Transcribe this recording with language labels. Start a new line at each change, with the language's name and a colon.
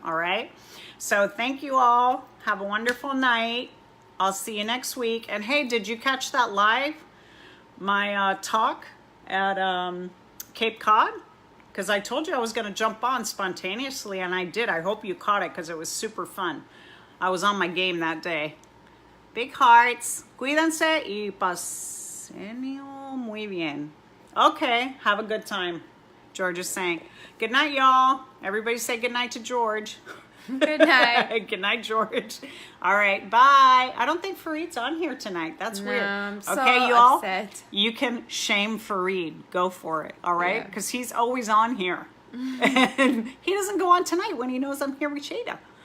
English: All right. So thank you all. Have a wonderful night. I'll see you next week. And hey, did you catch that live? My talk at Cape Cod? Because I told you I was going to jump on spontaneously, and I did. I hope you caught it because it was super fun. I was on my game that day. Big hearts.
Spanish: Cuídense y pasenlo muy bien.
English: Okay, have a good time. George is saying. Good night, y'all. Everybody say good night to George. Good night. Good night, George. All right, bye. I don't think Fareed's on here tonight. That's weird. I'm so okay, y'all. upset. You can shame Fareed. Go for it. All right, because he's always on here, and he doesn't go on tonight when he knows I'm here with Shada.